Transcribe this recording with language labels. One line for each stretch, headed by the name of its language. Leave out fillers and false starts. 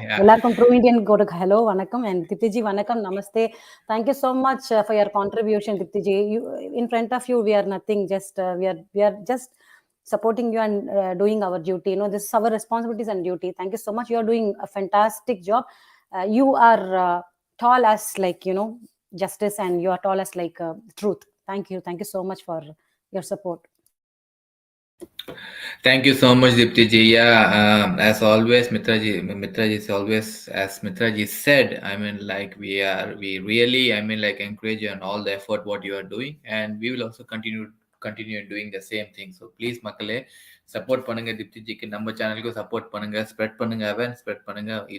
Tamil: எல்லாருக்கும் true Indian கூட hello, வணக்கம்.
English: And Diptiji,
Tamil: வணக்கம், நமஸ்தே.
English: Thank you so much for your contribution, Diptiji. In front of you, we are nothing. Just we are just supporting you and doing our duty. This is our responsibilities and duty. Thank you so much. You are doing a fantastic job. You are tall as justice, and you are tall as truth. Thank you so much for your support. Thank you so much, Deeptiji. Yeah, as always, Mitraji is always, as Mitraji said, I mean, like we really, I mean, like encourage you on all the effort what you are doing, and we will also continue doing the same thing. So please,
Tamil: மக்களே support பண்ணுங்க தீப்திஜிக்கு, நம்ம சேனலுக்கு support பண்ணுங்க, spread பண்ணுங்க, awareness spread பண்ணுங்க.